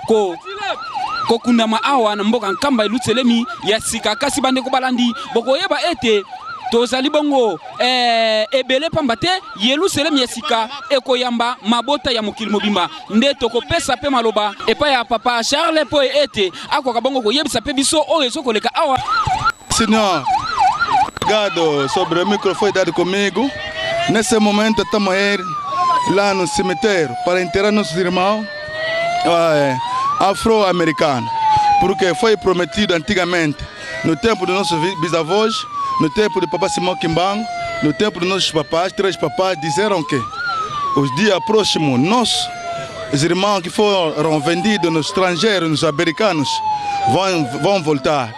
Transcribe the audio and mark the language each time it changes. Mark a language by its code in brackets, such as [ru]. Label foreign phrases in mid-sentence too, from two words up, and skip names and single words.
[ln] kokundama awa na mboka nkamba elutselemi ya sika kasi bande kobalandi bokoyeba ete tozali bongo ebele pamba te Yerusalem ya sika ekoyamba mabota ya mokili mobimba nde tokopesa pe maloba epa ya Papa Charles po ete akoka bongo koyebisa pe biso oyo ezokoleka awa. [pt] Senhor, obrigado sobre o microfone dado comigo. Nesse momento estamos lá no cemitério para enterrar nossos irmãos afro-americanos, porque foi prometido antigamente, no tempo dos nossos bisavós, no tempo do Papa Simão Kimbangu, no tempo dos nossos papais, 3 papais, disseram que os dias próximos, os irmãos que foram vendidos nos estrangeiros, nos americanos, vão voltar.